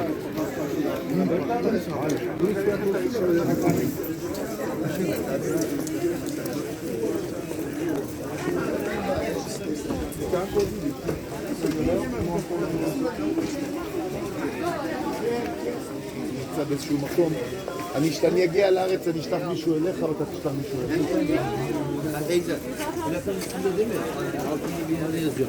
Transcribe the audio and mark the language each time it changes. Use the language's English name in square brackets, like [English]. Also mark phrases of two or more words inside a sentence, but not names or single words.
[Turkish] Hayır. Turist fiyatı olsun da öyle bakarız. [Hebrew] נמצא באיזשהו מקום, כשאני אגיע לארץ אני אשלח מישהו אליך ואתה תשלח מישהו אליך. [Turkish] Teyze, plakın üstünde değil mi? Altında bir yerde yazıyor.